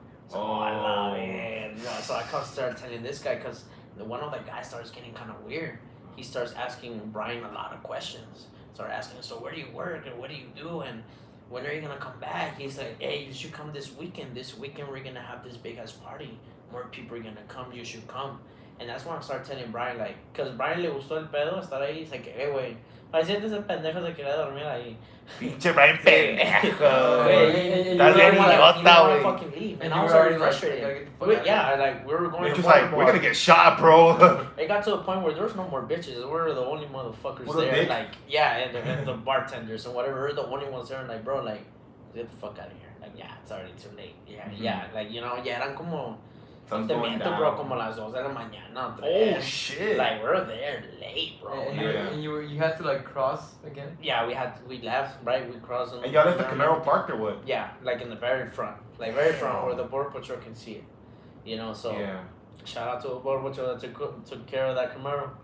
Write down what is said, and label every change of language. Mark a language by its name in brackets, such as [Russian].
[English] So I love it. So I start telling this guy because one of the guys starts getting kind of weird. He starts asking Brian a lot of questions. Start asking, so where do you work and what do you do and when are you gonna come back? He's like, hey, you should come this weekend. This weekend we're gonna have this big ass party. More people are gonna come. You should come. And that's when I start telling Brian, like, cause Brian [Spanish] le gustó el pedo estar ahí. [English] He's like, hey, [Spanish] güey, parecía ese pendejo se quería dormir ahí. Pinche Brian pendejo. Dale idiota, güey. [English] Fucking leave. And I was already frustrated. We were going. It's just like, we're gonna get shot, bro. It got to a point where there was no more bitches. We were the only motherfuckers there. Like, yeah, and the bartenders and whatever. We're the only ones there. And like, bro, like, get the fuck out of here. Like, yeah, it's already too late. Yeah, like, you know, [Spanish] ya eran como. Bro, como las 2 de la mañana. [English] Oh shit! Like we're there late, bro. And you had to like cross again. Yeah, we left, right? We crossed. And y'all left the Camaro parked or what? Yeah, like in the very front, where the border patrol can see it. You know, so shout out to the border patrol that took care of that Camaro.